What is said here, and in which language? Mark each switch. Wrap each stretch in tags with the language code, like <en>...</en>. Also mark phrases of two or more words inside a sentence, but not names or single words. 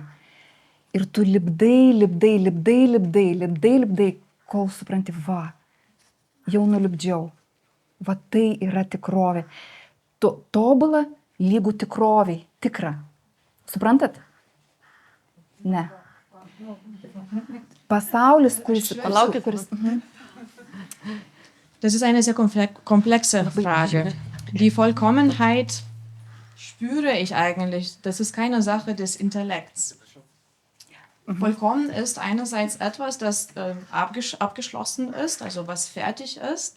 <lt>Ir tu lipdai, kol supranti, jau nulipdžiau. Tai yra tikrovė. Tobula lygų tikroviai, tikra. Suprantat? Ne. Pasaulis, kuris... Palaukit.</lt> <de>Das ist eine sehr komplexe Frage. Die Vollkommenheit spüre ich eigentlich, das ist keine Sache des Intellekts. Vollkommen ist einerseits etwas, das abgeschlossen ist, also was fertig ist.</de>